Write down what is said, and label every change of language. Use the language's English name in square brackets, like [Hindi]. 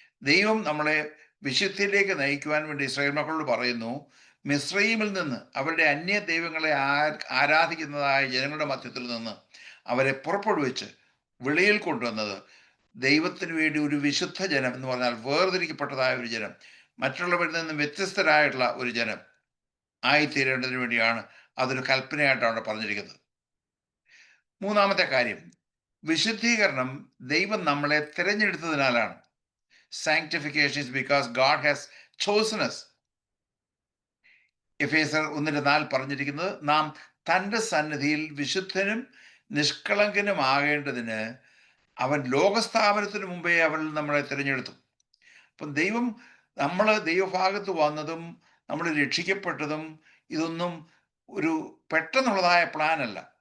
[Malayalam] ദൈവം നമ്മളെ വിശുദ്ധിയിലേക്ക് നയിക്കുവാൻ വേണ്ടി ഇസ്രായേൽ മക്കളോട് പറയുന്നു, മിസ്രയീമിൽ നിന്ന്, അവരുടെ അന്യ ദൈവങ്ങളെ ആരാധിക്കുന്നതായ ജനങ്ങളുടെ മധ്യത്തിൽ നിന്ന് അവരെ പുറപ്പെടുവിച്ച് വെളിയിൽ കൊണ്ടുവന്നത് ദൈവത്തിന് വേണ്ടി ഒരു വിശുദ്ധ ജനം എന്ന് പറഞ്ഞാൽ വേർതിരിക്കപ്പെട്ടതായ ഒരു ജനം, മറ്റുള്ളവരിൽ നിന്നും വ്യത്യസ്തരായിട്ടുള്ള ഒരു ജനം ആയിത്തീരേണ്ടതിന് വേണ്ടിയാണ്. അതൊരു കൽപ്പനയായിട്ടാണ് പറഞ്ഞിരിക്കുന്നത്. 3-ാമത്തെ കാര്യം, വിശുദ്ധീകരണം ദൈവം നമ്മളെ തിരഞ്ഞെടുത്തതിനാലാണ്. [English] Sanctification is because God has chosen us. [Malayalam] എഫേസ്യർ 1:4 പറഞ്ഞിരിക്കുന്നത്, നാം തൻ്റെ സന്നിധിയിൽ വിശുദ്ധനും നിഷ്കളങ്കനും ആകേണ്ടതിന് അവൻ ലോകസ്ഥാപനത്തിന് മുമ്പേ അവൻ നമ്മളെ തിരഞ്ഞെടുത്തു. അപ്പം ദൈവം, നമ്മൾ ദൈവഭാഗത്ത് വന്നതും നമ്മൾ രക്ഷിക്കപ്പെട്ടതും ഇതൊന്നും ഒരു പെട്ടെന്നുള്ളതായ പ്ലാനല്ല.